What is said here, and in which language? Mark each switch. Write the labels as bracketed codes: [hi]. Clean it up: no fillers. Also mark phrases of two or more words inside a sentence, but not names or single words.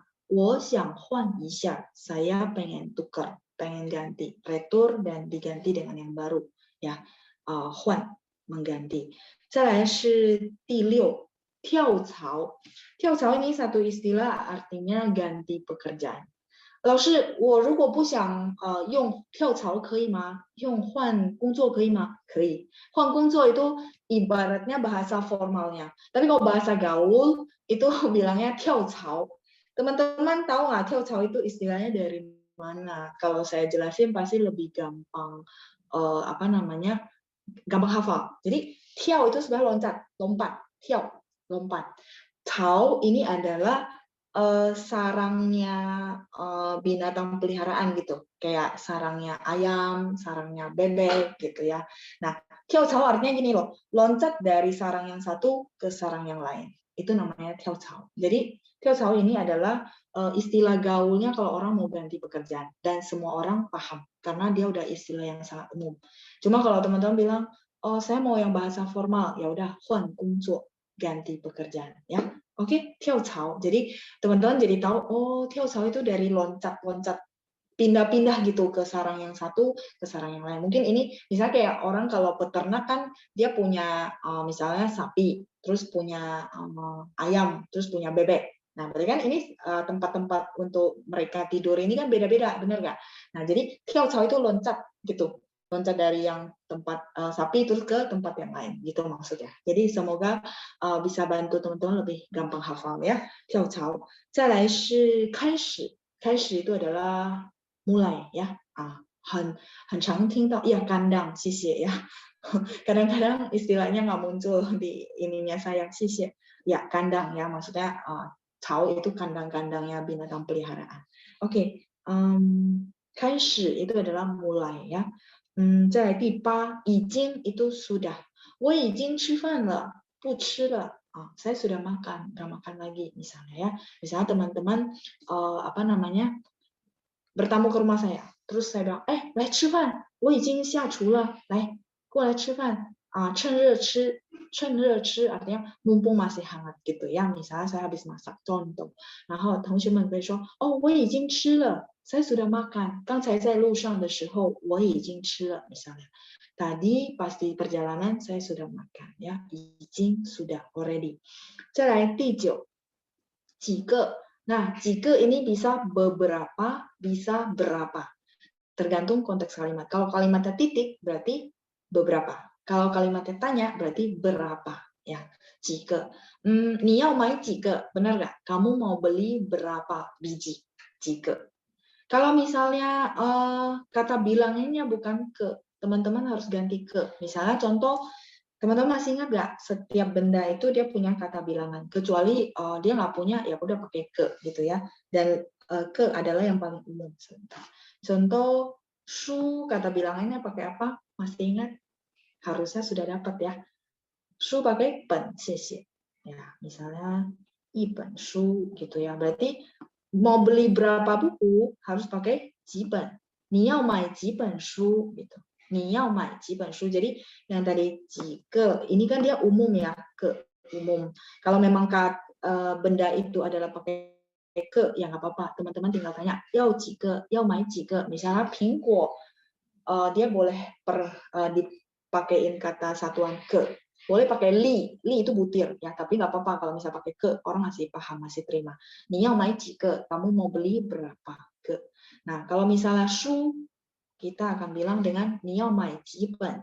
[zh] 我想换一下, [id] saya pengen tukar, pengen ganti, retur dan diganti dengan yang baru ya. 换 mengganti. [zh] 再来是第6, 跳槽. [id] 跳槽 ini satu istilah artinya ganti pekerjaan. [zh] 老师，我如果不想用跳槽可以吗？用换工作可以吗？可以。换工作 [id] itu ibaratnya bahasa formalnya. Tapi kalau bahasa gaul itu bilangnya 跳槽. Teman-teman tahu nggak 跳槽 itu istilahnya dari mana? Kalau saya jelasin pasti lebih gampang gampang hafal. Jadi 跳 itu sebenarnya loncat, lompat, 跳, lompat. 槽 ini adalah sarangnya binatang peliharaan gitu, kayak sarangnya ayam, sarangnya bebek gitu ya. Nah, 跳槽 artinya gini loh, loncat dari sarang yang satu ke sarang yang lain. Itu namanya 跳槽. Jadi 跳槽 ini adalah istilah gaulnya kalau orang mau ganti pekerjaan, dan semua orang paham karena dia udah istilah yang sangat umum. Cuma kalau teman-teman bilang, oh saya mau yang bahasa formal, ya udah 换工作, ganti pekerjaan ya. Oke, 跳槽. Jadi teman-teman jadi tahu, oh 跳槽 itu dari loncat-loncat, pindah-pindah gitu ke sarang yang satu ke sarang yang lain. Mungkin ini misalnya kayak orang kalau peternak kan dia punya misalnya sapi, terus punya ayam, terus punya bebek. Nah, berarti kan ini tempat-tempat untuk mereka tidur ini kan beda-beda, benar nggak? Nah, jadi 跳槽 itu loncat gitu. Loncat dari yang tempat sapi terus ke tempat yang lain, gitu maksudnya. Jadi semoga bisa bantu teman-teman lebih gampang hafal ya. [zh] 跳槽. 再来是开始. 开始 [id] itu adalah mulai ya. [zh] 很常听到 [id] ya kandang, [zh] 谢谢 ya. [id] Kadang-kadang istilahnya nggak muncul di ininya saya, [zh] 谢谢. [id] Ya kandang ya, maksudnya 槽 itu kandang-kandangnya binatang peliharaan. Oke. 开始 itu adalah mulai ya. [zh] 再来第8, 已经 [id] itu sudah. [zh] 我已经吃饭了，不吃了. [id] Saya sudah makan, nggak makan lagi misalnya ya. Misalnya teman-teman bertamu ke rumah saya, terus saya bilang, [zh] 来吃饭，我已经下厨了，来过来吃饭. 趁热吃, 趁热吃 [id] artinya mumpung masih hangat gitu ya. Misalnya saya habis masak, contoh. [zh] 然后同学们会说，我已经吃了, [id] saya sudah makan. [zh] 刚才在路上的时候我已经吃了 misalnya. [id] Tadi pas di perjalanan saya sudah makan ya. [zh] 已经 sudah already. 再来第9, 几个. [id] Nah, 几个 ini bisa beberapa, bisa berapa. Tergantung konteks kalimat. Kalau kalimatnya titik berarti beberapa. Kalau kalimatnya tanya berarti berapa ya. [zh] 几个. 你要买几个? [id] Benar nggak? Kamu mau beli berapa biji? 几个. Kalau misalnya kata bilangannya bukan ke, teman-teman harus ganti ke. Misalnya contoh, teman-teman masih ingat nggak? Setiap benda itu dia punya kata bilangan. Kecuali dia nggak punya, ya udah pakai ke gitu ya. Dan ke adalah yang paling umum. Contoh, shu kata bilangannya pakai apa? Masih ingat? Harusnya sudah dapat ya. Shu pakai pen, xie. Ya, misalnya [zh] 一本书 [id] gitu ya. Berarti mau beli berapa buku harus pakai 几本. [zh] 你要买几本书 gitu. 你要买几本书. [id] Jadi yang tadi 几个 ini kan dia umum ya, ke umum. Kalau memang benda itu adalah pakai ke, ya nggak apa-apa. Teman-teman tinggal tanya [zh] 要几个, 要买几个. [id] Misalnya 苹果, dia boleh dipakein kata satuan ke. Boleh pakai li itu butir ya, tapi nggak apa-apa kalau misalnya pakai ke, orang masih paham, masih terima. [zh] 你要买个, [id] kamu mau beli berapa ke. Nah, kalau misalnya shu, kita akan bilang dengan [zh] 你要买几本.